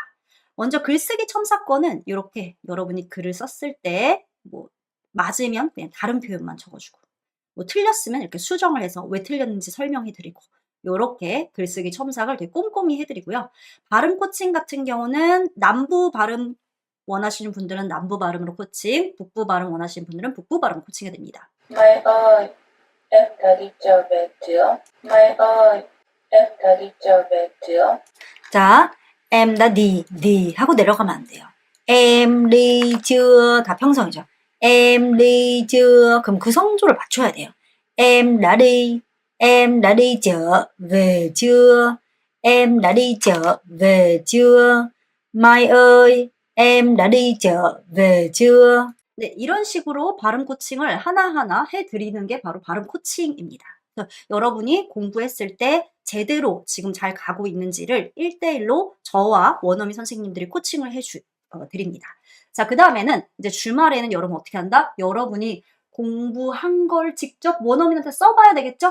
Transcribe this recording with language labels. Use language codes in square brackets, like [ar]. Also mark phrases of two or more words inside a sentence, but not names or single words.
[ko] 먼저 글쓰기 첨삭권은 이렇게 여러분이 글을 썼을 때 뭐 맞으면 그냥 다른 표현만 적어주고, 뭐 틀렸으면 이렇게 수정을 해서 왜 틀렸는지 설명해 드리고, 요렇게 글쓰기 첨삭을 되게 꼼꼼히 해드리고요. 발음 코칭 같은 경우는 남부 발음 원하시는 분들은 남부 발음으로 코칭, 북부 발음 원하시는 분들은 북부 발음 코칭해 드립니다. [vi] Mai ơi, em đã đi trở về chưa? Mai ơi, em đã đi trở về chưa? [ko] 자, [vi] em đã đi [ko] 하고 내려가면 안 돼요. [vi] em đi chưa [ko] 다 평성이죠. [vi] em đi chưa [ko] 그럼 그 성조를 맞춰야 돼요. [vi] em đã đi trở về chưa? em đã đi trở về chưa? Mai ơi, em đã đi trở về chưa? [ko] 네, 이런 식으로 발음 코칭을 하나하나 해드리는 게 바로 발음 코칭입니다. 여러분이 공부했을 때 제대로 지금 잘 가고 있는지를 1대1로 저와 원어민 선생님들이 코칭을 드립니다. 자, 그 다음에는 이제 주말에는 여러분 어떻게 한다? 여러분이 공부한 걸 직접 원어민한테 써봐야 되겠죠?